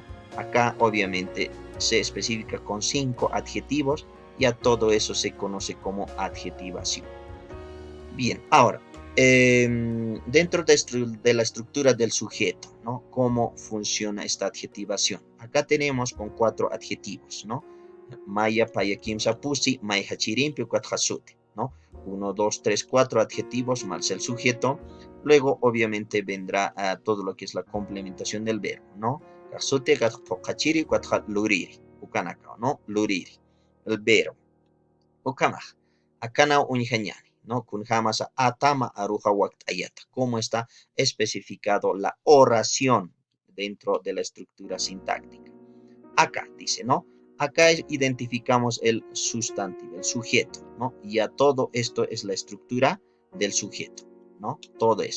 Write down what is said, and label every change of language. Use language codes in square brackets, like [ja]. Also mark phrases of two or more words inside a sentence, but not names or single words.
[es] Acá obviamente se especifica con 5 adjetivos y a todo eso se conoce como adjetivación. Bien, ahora, dentro de la estructura del sujeto, ¿no? ¿Cómo funciona esta adjetivación? Acá tenemos con 4 adjetivos, ¿no? [ay] Maya, paya, kimsa, pusi, maya, chirimpi, cuatjasute, [es] ¿no? 1, 2, 3, 4 adjetivos más el sujeto. Luego, obviamente, vendrá todo lo que es la complementación del verbo, ¿no? [ay] Kasute, gatjachiri, luriri, ukanaka, ¿no? Luriri, [es] el verbo. [ay] Ukamaj, akana unijañani. [es] ¿No? [ay] Kunjamasa atama aruja waktayata. [es] ¿Cómo está especificado la oración dentro de la estructura sintáctica? Acá dice, ¿no? Acá identificamos el sustantivo, el sujeto, ¿no? Y a todo esto es la estructura del sujeto, ¿no? Todo eso.